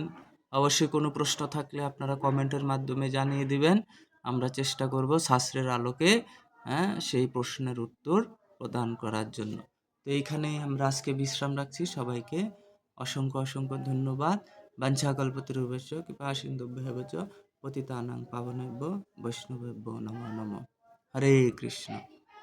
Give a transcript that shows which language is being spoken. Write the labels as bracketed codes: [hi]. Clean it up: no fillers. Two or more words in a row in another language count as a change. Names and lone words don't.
[bn] অবশ্যই কোনো প্রশ্ন থাকলে আপনারা কমেন্টের মাধ্যমে জানিয়ে দিবেন। আমরা চেষ্টা করব শাস্ত্রের আলোকে সেই প্রশ্নের উত্তর প্রদান করার জন্য। তো এইখানেই আমরা আজকে বিশ্রাম রাখছি। সবাইকে অসংখ্য ধন্যবাদ। [sa] বাঞ্ছাকল্পতরুভ্যশ্চ কৃপাসিন্ধুভ্যেব চ পতিতানাং পাবনেভ্যো বৈষ্ণবেভ্যো নমো নমঃ। [bn] হরে কৃষ্ণ।